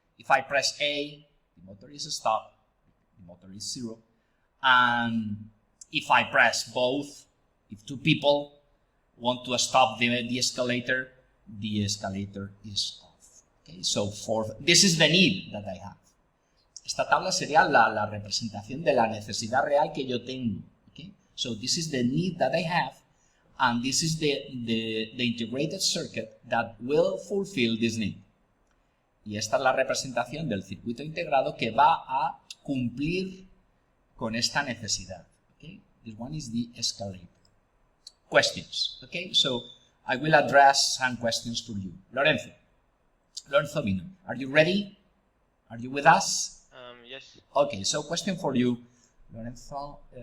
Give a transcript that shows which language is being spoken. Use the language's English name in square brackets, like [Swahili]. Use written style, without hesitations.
[English] If I press A, the motor is stopped, the motor is 0. And if I press both, if two people want to stop the escalator is off. Okay, so this is the need that I have. [Spanish] Esta tabla sería la representación de la necesidad real que yo tengo. [English] Okay, so this is the need that I have, and this is the integrated circuit that will fulfill this need. [Spanish] Y esta es la representación del circuito integrado que va a cumplir con esta necesidad. [English] Okay, this one is the escalator. Questions. Okay, so I will address some questions for you. Lorenzo Vino, are you ready? Are you with us? Yes. Okay, so question for you, Lorenzo.